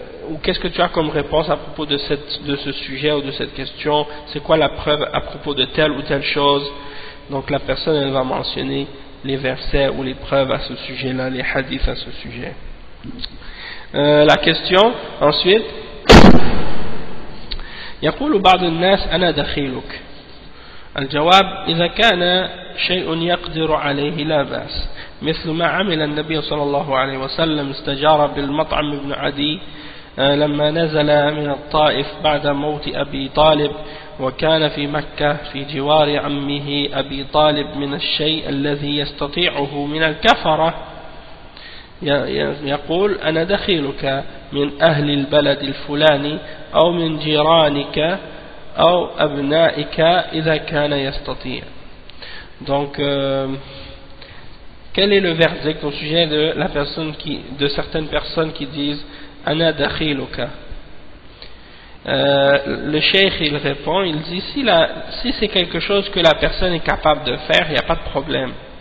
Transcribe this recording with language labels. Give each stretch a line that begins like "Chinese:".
French: ou qu'est-ce que tu as comme réponse à propos de ce sujet ou de cette question, c'est quoi la preuve à propos de telle ou telle chose. Donc la personne elle va mentionner les versets ou les preuves à ce sujet-là, les hadiths à ce sujet. La question ensuite,
Arabic: يقول بعض الناس أنا دخيلك. الجواب إذا كان شيء يقدر عليه لا بأس، مثل ما عمل النبي صلى الله عليه وسلم، استجار بالمطعم بن عدي لما نزل من الطائف بعد موت أبي طالب، وكان في مكة في جوار عمه أبي طالب من الشيء الذي يستطيعه من الكفرة، يقول أنا دخيلك من أهل البلد الفلاني أو من جيرانك أو أبنائك إذا كان يستطيع.
French: Donc quel est le verdict au sujet de certaines personnes qui disent
Arabic: Ana dakhiluka?
French: Le cheikh il répond, il dit si c'est quelque chose que la personne est capable de faire, il n'y a pas de problème.